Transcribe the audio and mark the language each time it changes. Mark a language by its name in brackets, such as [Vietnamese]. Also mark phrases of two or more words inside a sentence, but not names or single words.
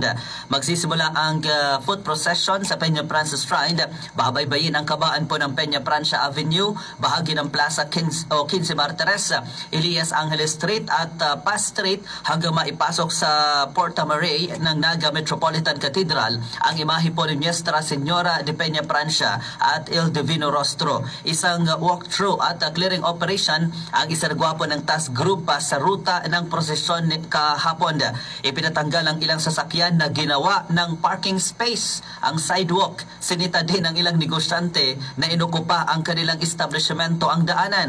[Filipino] Magsisimula ang [English] foot procession [Filipino] sa Peña Francia Shrine. Babaybayin ang kabaan po ng Peña Francia Avenue, bahagi ng Plaza 15 Martires, Elias Angeles Street at Paz Street hanggang maipasok sa Porta Maria ng Naga Metropolitan Cathedral ang imahe po ni Nuestra Señora de Peña Francia at El Divino Rostro. Isang walkthrough at [English] clearing operation [Filipino] ang isinagawa po ng task group sa ruta ng prosesyon kahapon. Ipinatanggal ang ilang sasakyan na ginawa ng [English] parking space [Filipino] ang sidewalk. Sinita din ng ilang negosyante na inukupa ang kanilang establishmento ang daanan.